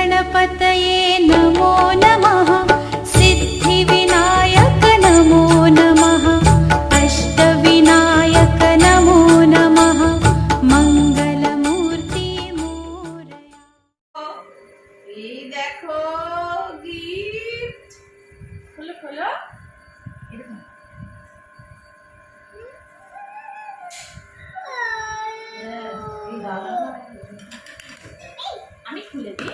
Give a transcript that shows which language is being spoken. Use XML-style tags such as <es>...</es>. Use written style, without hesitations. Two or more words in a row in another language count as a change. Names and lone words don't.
<sa>गणपतये नमो नमः सिद्धिविनायक नमो नमः अष्टविनायक नमो नमः मंगलमूर्ति मोरया।</sa> <bn>এই দেখো গিফট, খোলো খোলো। আমি খুলে দিই।</bn>